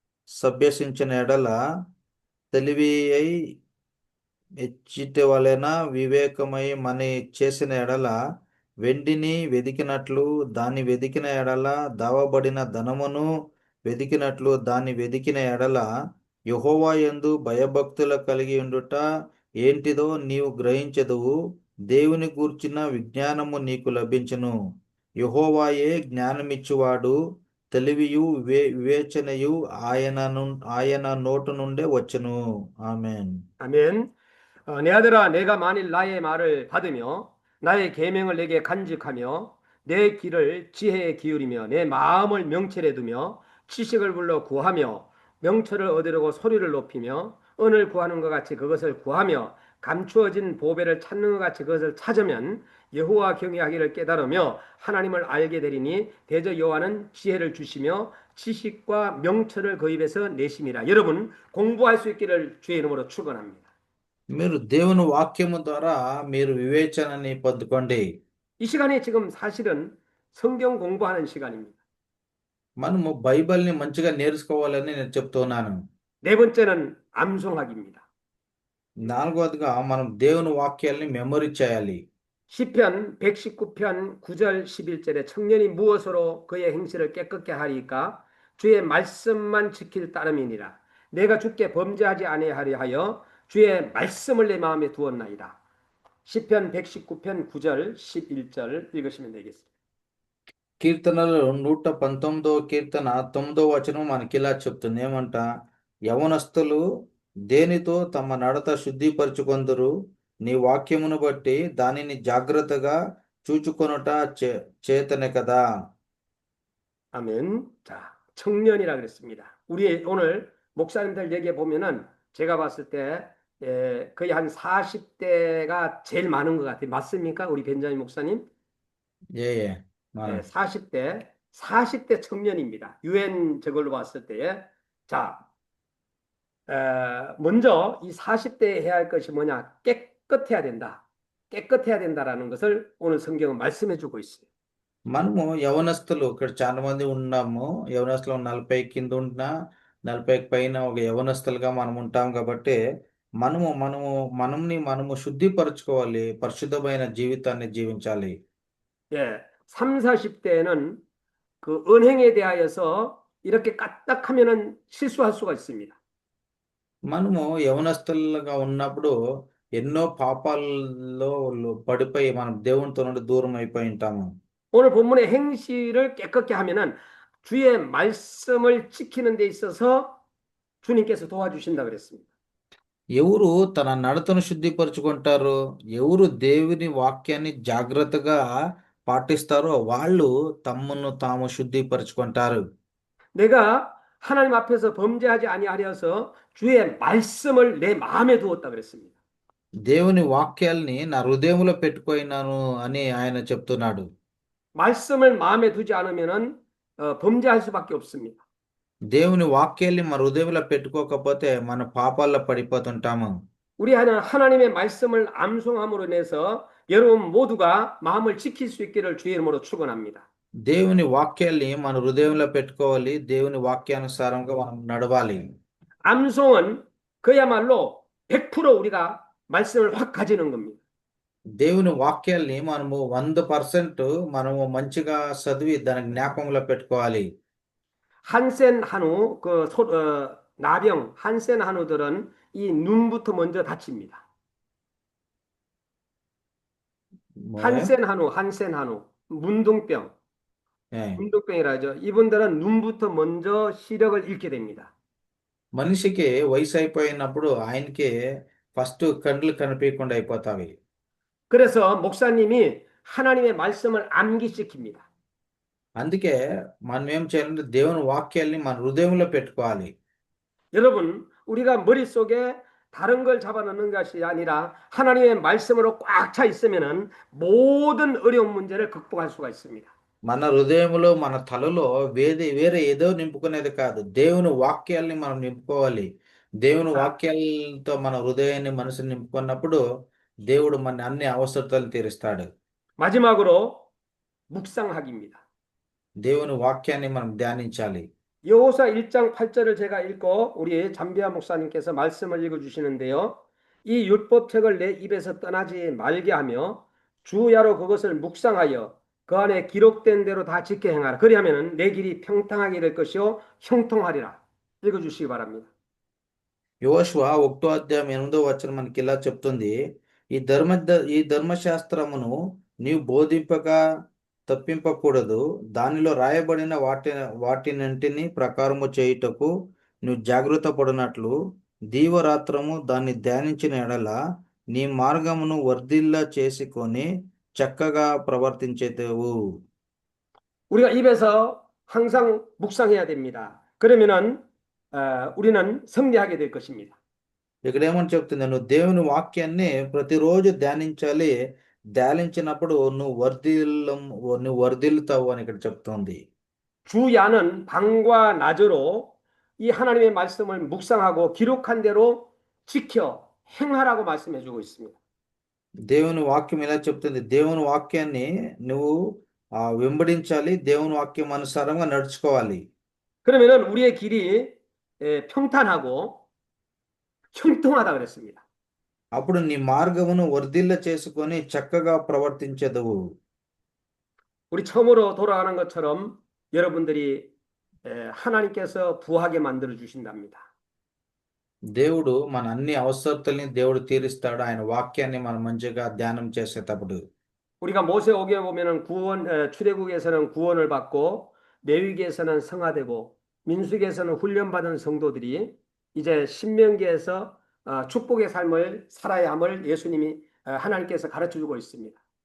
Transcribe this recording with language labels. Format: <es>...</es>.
<te>సభ్యసించిన ఎడల తెలివి అయి హెచ్చిటి వలన వివేకమై మని చేసిన ఎడల వెండిని వెదికినట్లు దాన్ని వెదికిన ఎడల దావబడిన ధనమును వెదికినట్లు దాన్ని వెదికిన ఎడల యెహోవా యందు భయభక్తులు కలిగి ఉండుట ఏంటిదో నీవు గ్రహించెదవు. దేవుని గూర్చిన విజ్ఞానము నీకు లభించును. యెహోవాయే జ్ఞానమిచ్చువాడు, తెలివియు వివేచనయు ఆయన నోటు నుండే వచ్చును. ఆమేన్.</te> <ko>아멘. 내 아들아, 내가 만일 나의 말을 받으며 나의 계명을 내게 간직하며 내 길을 지혜에 기울이며 내 마음을 명철에 두며 지식을 불러 구하며 명철을 얻으려고 소리를 높이며 은을 구하는 것 같이 그것을 구하며 감추어진 보배를 찾는 것 같이 그것을 찾으면 여호와 경외하기를 깨달으며 하나님을 알게 되리니 대저 여호와는 지혜를 주시며 지식과 명철을 그 입에서 내심이라. 여러분 공부할 수 있기를 주의 이름으로 축원합니다.</ko> <te>మీరు దేవుని వాక్యము ద్వారా మీరు వివేచనని పొందుకోండి.</te> <ko>이 시간이 지금 사실은 성경 공부하는 시간입니다.</ko> <te>మనము బైబిల్ని మంచిగా నేర్చుకోవాలని నేను చెప్తున్నాను.</te> <ko>네 번째는 암송하기입니다.</ko> <te>నాలుగవదిగా మనం దేవుని వాక్యాల్ని మెమరీ చేయాలి.</te> <ko>시편 119편 9절 11절에 청년이 무엇으로 그의 행실을 깨끗게 하리까 주의 말씀만 지킬 따름이니라. 내가 주께 범죄하지 아니하려 하여 주의 말씀을 내 마음에 두었나이다. 시편 119편 9절 11절 읽으시면 되겠습니다.</ko> <te>కీర్తనలు 119వ కీర్తన 9వ వచనం మనకి ఇలా చెప్తుంది. ఏమంట? యవనస్తులు దేనితో తమ నడత శుద్ధిపరచుకొందురు, నీ వాక్యమును బట్టి దానిని జాగ్రత్తగా చూచుకొనుట చేతనే కదా.</te> <ko>아멘. 자, 청년이라 그랬습니다. 우리 오늘 목사님들 얘기해 보면은 제가 봤을 때 거의 한 40대가 제일 많은 것 같아요. 맞습니까? 우리 벤자민 목사님? 예, 예. 네, 40대 청년입니다. 유엔 저걸로 봤을 때에. 자, 먼저 이 40대에 해야 할 것이 뭐냐? 깨끗해야 된다. 깨끗해야 된다라는 것을 오늘 성경은 말씀해 주고 있어요.</ko> <te>మనము యవనస్తులు ఇక్కడ చాలా మంది ఉన్నాము. యవనస్తులు 40 కింద ఉన్న 40 పైన ఒక యవనస్తులుగా మనం ఉంటాం కాబట్టి మనము శుద్ధిపరచుకోవాలి, పరిశుద్ధమైన జీవితాన్ని జీవించాలి.</te> <ko>예, 3, 40대에는 그 언행에 대하여서 이렇게 까딱하면은 실수할 수가 있습니다.</ko> <te>మనము యవనస్తులుగా ఉన్నప్పుడు ఎన్నో పాపాల్లో పడిపోయి మనం దేవునితో నుండి దూరం అయిపోయి ఉంటాము.</te> <ko>오늘 본문의 행실을 깨끗게 하면은 주의 말씀을 지키는 데 있어서 주님께서 도와주신다 그랬습니다.</ko> <te>ఎవరు తన నడతను శుద్ధిపరచుకుంటారో, ఎవరు దేవుని వాక్యాన్ని జాగ్రత్తగా పాటిస్తారో వాళ్ళు తమను తాము శుద్ధిపరచుకుంటారు.</te> <ko>내가 하나님 앞에서 범죄하지 아니하려서 주의 말씀을 내 마음에 두었다 그랬습니다.</ko> <te>దేవుని వాక్యాల్ని నా హృదయంలో పెట్టుకొన్నాను అని ఆయన చెప్తున్నాడు.</te> <ko>말씀을 마음에 두지 않으면은 범죄할 수밖에 없습니다.</ko> <te>దేవుని వాక్యాల్ని మన హృదయంలో పెట్టుకోకపోతే మన పాపాల్లో పడిపోతుంటాము.</te> <ko>우리 하나님의 말씀을 암송함으로 인해서 여러분 모두가 마음을 지킬 수 있기를 주의 이름으로 축원합니다.</ko> <te>దేవుని వాక్యాల్ని మన హృదయంలో పెట్టుకోవాలి. దేవుని వాక్యానుసారంగా మనం నడవాలి.</te> <ko>암송은 그야말로 100% 우리가 말씀을 확 가지는 겁니다.</ko> <te>దేవుని వాక్యాల్ని మనము 100% మనము మంచిగా చదివి దాని జ్ఞాపకంలో పెట్టుకోవాలి.</te> <ko>한센 한우 나병 한센 한우들은 이 눈부터 먼저 다칩니다. 한센 한우 문둥병 예. 문둥병이라 하죠. 이분들은 눈부터 먼저 시력을 잃게 됩니다.</ko> <te>మనిషికి వయసు అయిపోయినప్పుడు ఆయనకి ఫస్ట్ కండ్లు కనిపించకుండా అయిపోతాయి.</te> <ko>그래서 목사님이 하나님의 말씀을 암기시킵니다.</ko> <te>అందుకే మనం ఏం చేయాలంటే దేవుని వాక్యాల్ని మన హృదయంలో పెట్టుకోవాలి.</te> <ko>여러분, 우리가 머릿속에 다른 걸 잡아넣는 것이 아니라 하나님의 말씀으로 꽉 차 있으면은 모든 어려운 문제를 극복할 수가 있습니다.</ko> <te>మన హృదయంలో మన తలలో వేరే ఏదో నింపుకునేది కాదు. దేవుని వాక్యాల్ని మనం నింపుకోవాలి. దేవుని వాక్యాలతో మన హృదయాన్ని మనసుని నింపుకున్నప్పుడు దేవుడు మన అన్ని అవసరతలు తీరుస్తాడు.</te> <ko>마지막으로 묵상하기입니다.</ko> <te>దేవుని వాక్యాన్ని మనం ధ్యానించాలి.</te> <ko>여호수아 1장 8절을 제가 읽고 우리 잠비아 목사님께서 말씀을 읽어주시는데요. 이 율법책을 내 입에서 떠나지 말게 하며 주야로 그것을 묵상하여 그 안에 기록된 대로 다 지켜 행하라. 그리하면 내 길이 평탄하게 될 것이요 형통하리라. 읽어주시기 바랍니다.</ko> <te>యోషువ 1వ అధ్యాయం 8వ వచనం మనకి ఇలా చెప్తుంది. ఈ ధర్మశాస్త్రమును నీవు బోధింపక తప్పింపకూడదు. దానిలో రాయబడిన వాటినంటిని ప్రకారము చేయుటకు నువ్వు జాగ్రత్త పడినట్లు దీవరాత్రము దాన్ని ధ్యానించిన ఎడల నీ మార్గమును వర్ధిల్ల చేసుకొని చక్కగా ప్రవర్తించేదేవు.</te> <ko>우리가 입에서 항상 묵상해야 됩니다. 그러면은 우리는 승리하게 될 것입니다.</ko> <te>ఇక్కడ ఏమని చెప్తుంది, నువ్వు దేవుని వాక్యాన్ని ప్రతిరోజు ధ్యానించాలి. ధ్యానించినప్పుడు నువ్వు వర్ధిల్లుతావు అని ఇక్కడ చెప్తుంది.</te> <ko>주야는 밤과 낮으로 이 하나님의 말씀을 묵상하고 기록한 대로 지켜 행하라고 말씀해주고 있습니다.</ko> <te>దేవుని వాక్యం ఇలా చెప్తుంది, దేవుని వాక్యాన్ని నువ్వు వెంబడించాలి, దేవుని వాక్యం అనుసారంగా నడుచుకోవాలి.</te> <ko>그러면은 우리의 길이 평탄하고 형통하다 그랬습니다.</ko> <te>అప్పుడు నీ మార్గమును వర్ధిల్ల చేసుకొని చక్కగా ప్రవర్తించెదవు.</te> <ko>우리 처음으로 돌아가는 것처럼 여러분들이 하나님께서 부하게 만들어 주신답니다.</ko> <te>దేవుడు మన అన్ని అవసరతల్ని దేవుడు తీరుస్తాడు, ఆయన వాక్యాన్ని మనం మంచిగా ధ్యానం చేసేటప్పుడు.</te> <ko>우리가 모세 오경에 보면은 출애굽에서는 구원을 받고 레위기에서는 성화되고 민수기에서는 훈련받은 성도들이 이제 신명기에서 축복의 삶을 살아야 함을 예수님이 하나님께서 가르쳐 주고 있습니다.</ko>